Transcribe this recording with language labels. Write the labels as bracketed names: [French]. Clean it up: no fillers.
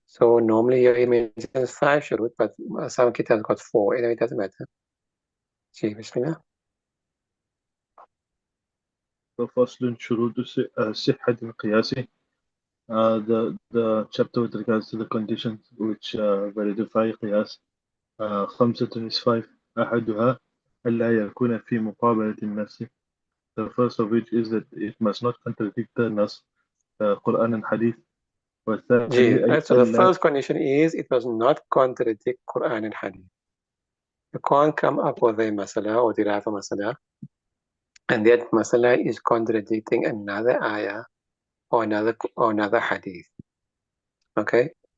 [English] So normally you mentions 5 shurut, but some kitabs got 4. Anyway, it doesn't matter. See, Bismillah. [Arabic] فصل شروط صحة القياس. [English] The chapter with regards to the conditions which verify قياس. 5 is 5. [Arabic] أحدها ألا يكون في مقابلة النص. [English] The first of which is that it must not contradict the nas, Quran and Hadith. [Arabic] والثاني [English] Right? So the first condition is it must not contradict Quran and Hadith. You can't come up with a masala or derive a masala, and that masala is contradicting another ayah or another hadith. Okay?